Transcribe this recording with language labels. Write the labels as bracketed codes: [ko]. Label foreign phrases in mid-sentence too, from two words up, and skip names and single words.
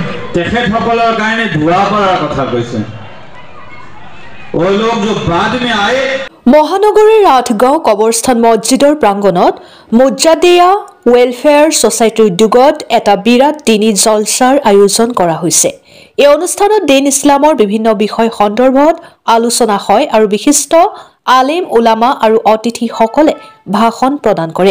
[as] তেখেতসকলৰ কাৰণে ধোৱা কৰাৰ কথা কৈছে। [hi] वो लोग जो बाद में आए। [as] মহানগৰীৰ আঠগাঁও কবৰস্থান মছজিদৰ প্ৰাংগণত মুজাদ্দিয়া ৱেলফেয়াৰ ছ'চাইটিৰ উদ্যোগত এটা বিৰাট দিনী জলছাৰ আয়োজন কৰা হৈছে। এই অনুষ্ঠানত দিন ইছলামৰ বিভিন্ন বিষয় সন্দৰ্ভত আলোচনা হয় আৰু বিশিষ্ট আলিম উলামা আৰু অতিথিসকলে ভাষণ প্ৰদান কৰে।